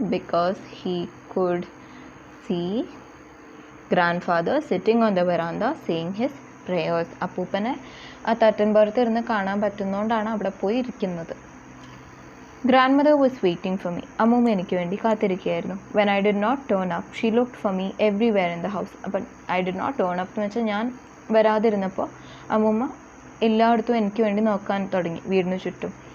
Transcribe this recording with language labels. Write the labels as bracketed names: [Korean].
[English] because he could see grandfather sitting on the veranda saying his prayers. [Malayalam] അപ്പൂപ്പനെ ആ തട്ടിൻപുറത്ത് ഇരുന്ന് കാണാൻ പറ്റുന്നതുകൊണ്ടാണ് അവിടെ പോയി ഇരിക്കുന്നത്. [English] Grandmother was waiting for me. [Malayalam] അമ്മൂമ്മ എനിക്ക് വേണ്ടി കാത്തിരിക്കുകയായിരുന്നു. [English] When I did not turn up, she looked for me everywhere in the house. [Malayalam] അപ്പം [English] I did not turn up [Malayalam] എന്ന് വെച്ചാൽ ഞാൻ വരാതിരുന്നപ്പോൾ അമ്മൂമ്മ എല്ലായിടത്തും എനിക്ക് വേണ്ടി നോക്കാൻ തുടങ്ങി, വീടിന് ചുറ്റും.